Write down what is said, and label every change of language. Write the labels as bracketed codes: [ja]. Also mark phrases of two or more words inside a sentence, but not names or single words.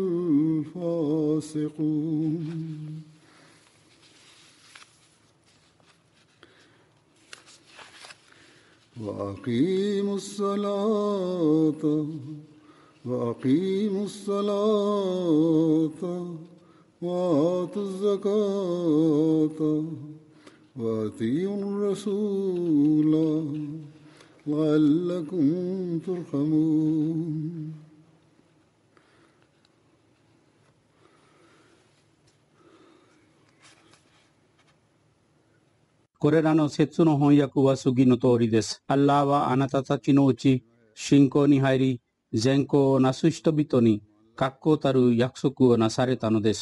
[ar] الفاسقون وأقيموا الصلاة وآتوا الزكاة وأطيعوا الرسول لعلكم ترحمون [ja] これらの説の翻訳は次の通りです。アッラーはあなたたちのうち信仰に入り、善行をなす人々に確固たる約束をなされたのです。